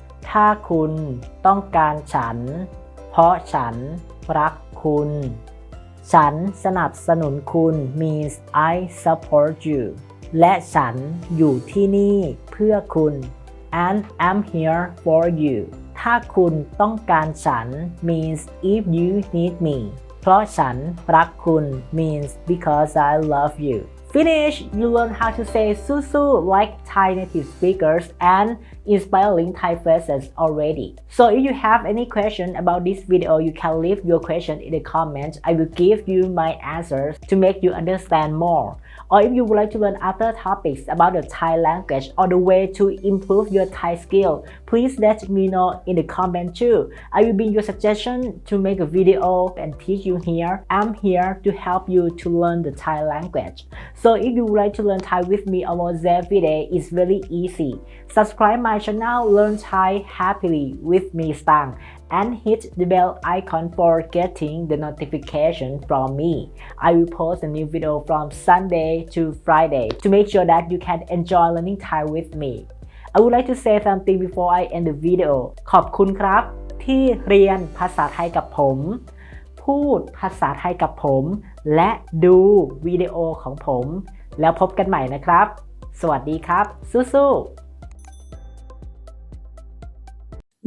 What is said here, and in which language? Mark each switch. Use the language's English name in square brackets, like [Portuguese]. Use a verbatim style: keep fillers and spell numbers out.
[Thai] ถ้าคุณต้องการฉัน เพราะฉันรักคุณฉันสนับสนุนคุณ [English] means I support you [Thai] และฉันอยู่ที่นี่เพื่อคุณ [English] and I'm here for you [Thai] ถ้าคุณต้องการฉัน [English] means if you need me [Thai] เพราะฉันรักคุณ [English] means because I love you [Thai] ฟิ [English] Finish, you learn how to say susu like Thai native speakers and inspiring Thai phrases already. So if you have any question about this video, you can leave your question in the comments. I will give you my answers to make you understand more. Or if you would like to learn other topics about the Thai language or the way to improve your Thai skill, please let me know in the comment too. I will be your suggestion to make a video and teach you here. I'm here to help you to learn the Thai language. So if you would like to learn Thai with me almost every day, it's very easy. Subscribe my channel Learn Thai Happily with me Stang and hit the bell icon for getting the notification from me. I will post a new video from Sunday to Friday to make sure that you can enjoy learning Thai with me. I would like to say something before I end the video. [Thai] ขอบคุณครับที่เรียนภาษาไทยกับผมพูดภาษาไทยกับผมและดูวิดีโอของผมแล้วพบกันใหม่นะครับสวัสดีครับสู้ๆ